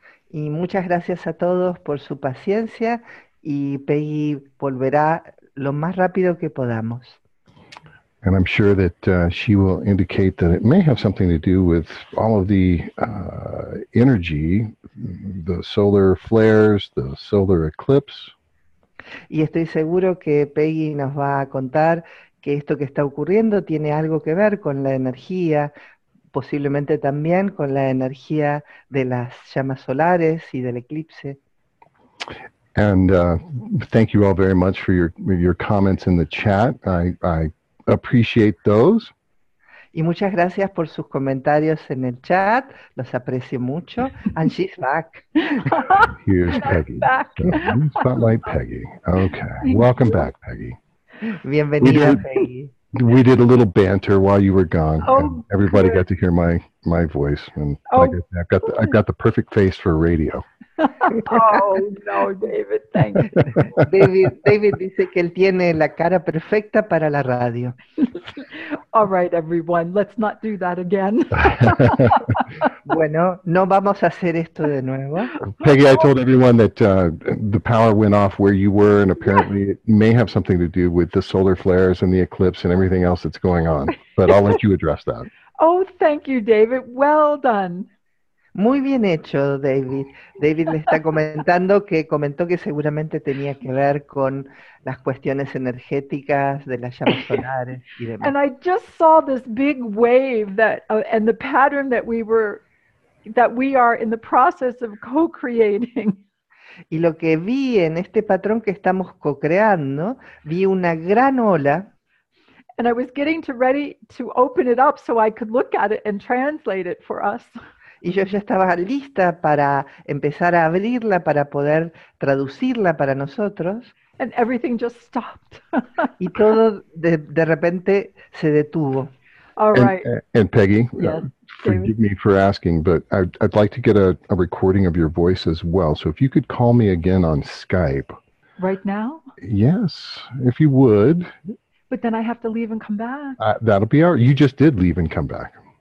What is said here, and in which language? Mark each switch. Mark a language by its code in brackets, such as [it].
[es] Y muchas gracias a todos por su paciencia y Peggy volverá lo más rápido que podamos. [en] And I'm sure that she will indicate that it may have something to do with all of the energy, the solar flares, the solar eclipse. [es] Y estoy seguro que Peggy nos va a contar que esto que está ocurriendo tiene algo que ver con la energía, posiblemente también con la energía de las llamas solares y del eclipse. [en] And thank you all very much for your comments in the chat. I appreciate those. [es] Y muchas gracias por sus comentarios en el chat, los aprecio mucho. [en] And she's back. Here's Peggy. So, spotlight Peggy. Okay, welcome back, Peggy. [es] Bienvenida, Peggy. [en] We did a little banter while you were gone. Oh, and everybody good. got to hear my voice, and Oh, I've got the perfect face for radio. Oh, no, David, thank you. [es] David dice que él tiene la cara perfecta para la radio. [en] All right, everyone, let's not do that again. [es] Bueno, no vamos a hacer esto de nuevo. [en] Peggy, I told everyone that the power went off where you were, and apparently it may have something to do with the solar flares and the eclipse and everything else that's going on. But I'll let you address that. Oh, thank you, David. Well done. [es] Muy bien hecho, David. David le está comentó que seguramente tenía que ver con las cuestiones energéticas de las llamas solares y demás. [en] And I just saw this big wave that, and the pattern that we are in the process of co-creating. [es] Y lo que vi en este patrón que estamos co-creando, vi una gran ola. [en] And I was getting ready to open it up so I could look at it and translate it for us. [es] Y yo ya estaba lista para empezar a abrirla, para poder traducirla para nosotros. [en] And everything just stopped. [es] Y todo de repente se detuvo. [en] All right. And Peggy, Yes, forgive me for asking, but I'd like to get a recording of your voice as well. So if you could call me again on Skype. Right now? Yes, if you would. But then I have to leave and come back. That'll be all right. You just did leave and come back.